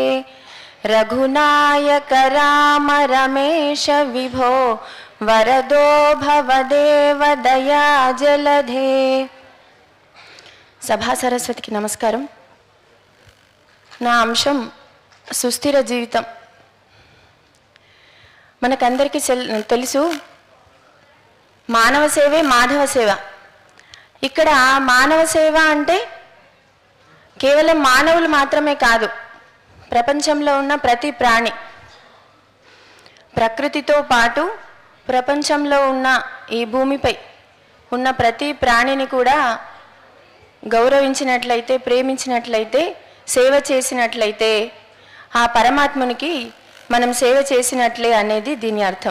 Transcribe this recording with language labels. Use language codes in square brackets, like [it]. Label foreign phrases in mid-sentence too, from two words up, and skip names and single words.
[sa] रघुनायक राम रमेश विभो वरदो भवदेव दया जलधे. [te] సభా సరస్వతికి నమస్కారం. నా అంశం సుస్థిర జీవితం. మనకందరికీ తెలుసు, మానవ సేవే మాధవ సేవ. ఇక్కడ మానవ సేవ అంటే కేవలం మానవులు మాత్రమే కాదు, ప్రపంచంలో ఉన్న ప్రతి ప్రాణి, ప్రకృతితో పాటు ప్రపంచంలో ఉన్న ఈ భూమిపై ఉన్న ప్రతి ప్రాణిని కూడా గౌరవించినట్లయితే, ప్రేమించినట్లయితే, సేవ చేసినట్లయితే ఆ పరమాత్మునికి మనం సేవ చేసినట్లే అనేది దీని అర్థం.